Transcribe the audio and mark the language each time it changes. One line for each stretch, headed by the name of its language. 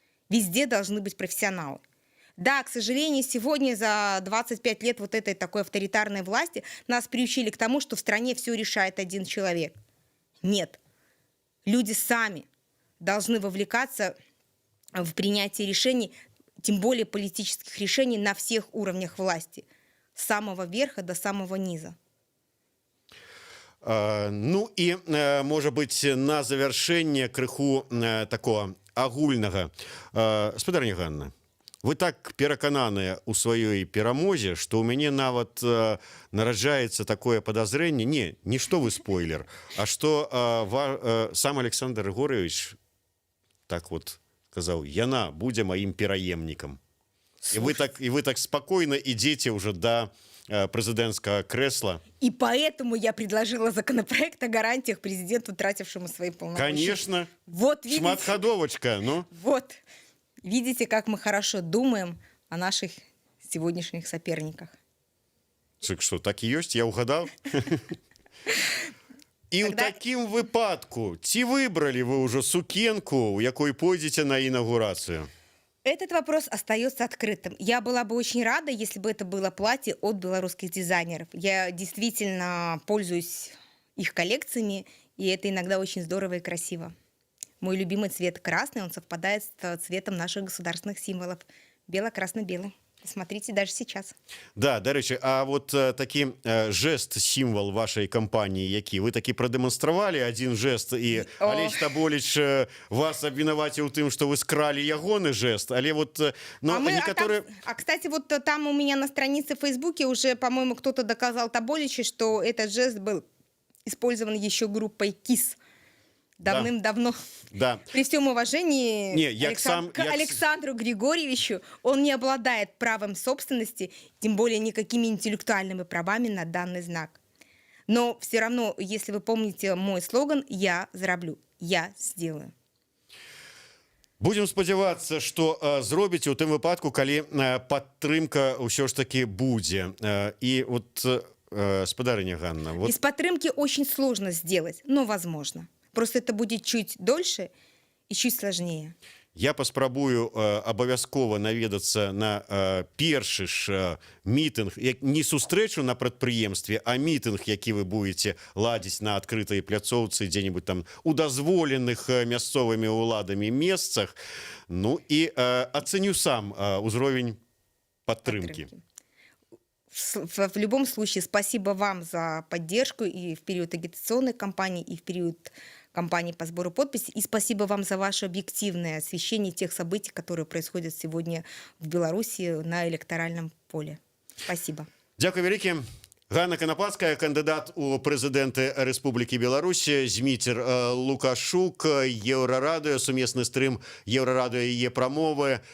Russian: Везде должны быть профессионалы. Да, к сожалению, сегодня за 25 лет вот этой такой авторитарной власти нас приучили к тому, что в стране все решает один человек. Нет. Люди сами должны вовлекаться в принятие решений, тем более политических решений на всех уровнях власти, с самого верха до самого низа.
Belarusian: Ну і, може бути, на завершення криху такого агульного. Спадарня Ганна, вы так перакананыя ў сваёй перамозе, што ў мяне нават нараджаецца такое подозрение, не што вы спойлер, а што сам Александр Григорьевич
Russian: так вот сказал,
Belarusian: яна будзе маім пераемнікам.
Russian: И вы так спокойно идете уже до президентского кресла. И поэтому я предложила законопроект о гарантиях президенту, тратившему свои полномочия. Конечно. Вот, видите,
Belarusian: шматходовочка, ну.
Russian: Вот. Видите, как мы хорошо думаем о наших сегодняшних соперниках.
Belarusian: Так что, так і ёсць, я угадаў. І ў
Russian: Тогда-
Belarusian: такім выпадку, ці выбралі вы ўжо сукенку, у якой пойдзеце на інаўгурацыю?
Russian: Этот вопрос остается открытым. Я была бы очень рада, если бы это было платье от белорусских дизайнеров. Я действительно пользуюсь их коллекциями, и это иногда очень здорово и красиво. Мой любимый цвет красный, он совпадает с цветом наших государственных символов. Бело-красно-белый. Смотрите даже сейчас.
Belarusian: Да, дарэчы, а вот такі жест, сімвал вашай кампаніі, які вы такі прадэманстравалі адзін жест, і О. Алесь Таболіч вас абвінаваціў тым, што вы скралі ягоны жест, але вот ну, некаторыя...
Russian: кстати, вот там у меня на странице в Фейсбуке уже, по-моему, кто-то доказал Таболичу, что этот жест был использован еще группой КИС давным-давно. Да. При всем уважении
Belarusian: Не, як
Russian: к Александру Григорьевичу, он не обладает правом собственности, тем более никакими интеллектуальными правами на данный знак. Но все равно, если вы помните мой слоган
Belarusian: «Я зараблю»,
Russian: «Я сделаю».
Belarusian: Будем спадзявацца, што зробіце ў тым выпадку, калі падтрымка ўсё ж таки будзе. І вот, спадарыня Ганна, вот...
Russian: Без подтримки очень сложно сделать, но возможно. Просто это будет чуть дольше и чуть сложнее.
Belarusian: Я паспрабую абавязкова наведацца на першы ж мітынг, не сустрэчу на прадпрыемстве, а мітынг, які вы будете ладзіць на адкрытай пляцоўцы дзе-нибудь там у дазволеных мясцовымі ўладамі месцах. Ну і ацэню сам узровень падтрымкі.
Russian: В любом случае, спасибо вам за поддержку и в период агитационной кампании, и в период кампании по сбору подписей. И спасибо вам за ваше объективное освещение тех событий, которые происходят сегодня в Беларуси на электоральном поле. Спасибо.
Belarusian: Дякую вялікі. Ганна Канапацкая, кандидат у прэзідэнты Рэспублікі Беларусь, Зміцер Лукашук, Еўрарадыё, сумесны стрым Еўрарадыё і яе прамовы.